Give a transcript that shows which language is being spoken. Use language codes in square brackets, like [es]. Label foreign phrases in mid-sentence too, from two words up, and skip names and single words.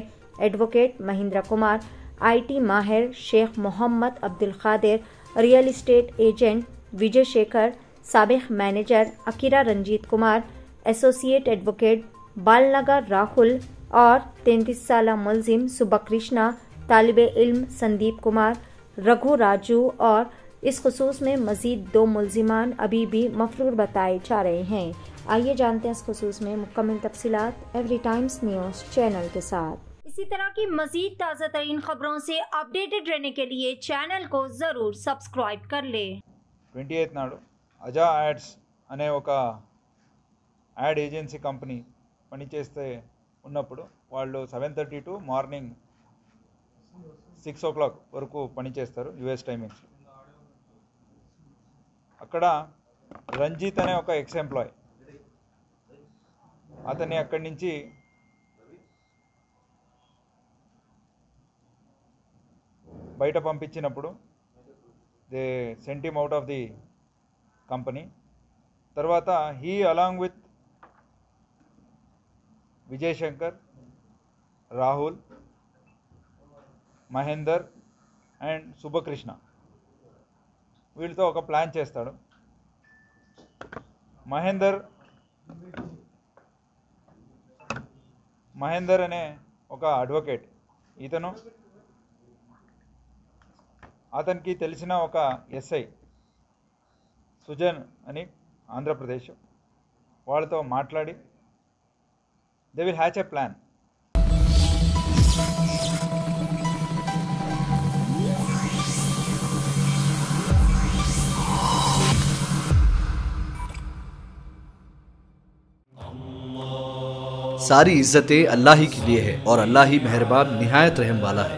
[ur] ایڈووکیٹ مہندر کمار، IT ماہر شیخ محمد عبدالقادر, [en] real estate agent [ur] وجے شیکھر، سابق مینیجر اکیرا رنجیت کمار, [en] associate advocate [ur] بالانگر راہل اور 33 سال ملزم سبکرشنا، طالب علم سندیپ کمار، رگھو راجو اور اس خصوص میں مزید 2 ملزمان ابھی بھی مفرور بتائے جا رہے ہیں. آئیے جانتے ہیں اس خصوص میں مکمل تفصیلات ایوری ٹائمز نیوز چینل کے ساتھ. اسی طرح کی مزید تازہ ترین خبروں سے اپڈیٹڈ رہنے کے لیے چینل کو ضرور سبسکرائب کر لے. [te] 28 నాడు అజా యాడ్స్ అనే ఒక [en] ad agency company [te] పనిచేస్తే ఉన్నప్పుడు వాళ్ళు [en] 7:30 to morning 6 o'clock [te] వరకు పనిచేస్తారు [en] US timings. [te] అక్కడ రంజిత్ అనే ఒక [en] ex employee [te] అతన్ని అక్కడి నుంచి బయట పంపించినప్పుడు [en] they sent him out of the company. [te] తర్వాత [en] he along with [te] విజయ్ శంకర్, రాహుల్, మహేందర్ అండ్ సుబ్బకృష్ణ వీళ్ళతో ఒక ప్లాన్ చేస్తాడు. మహేందర్ అనే ఒక అడ్వకేట్, ఇతను అతనికి తెలిసిన ఒక ఎస్ఐ సుజన్ అని ఆంధ్రప్రదేశ్, వాళ్ళతో మాట్లాడి [en] they will hatch a plan. [ur] ساری عزتیں اللہ ہی کے لیے ہے اور اللہ ہی مہربان نہایت رحم والا ہے.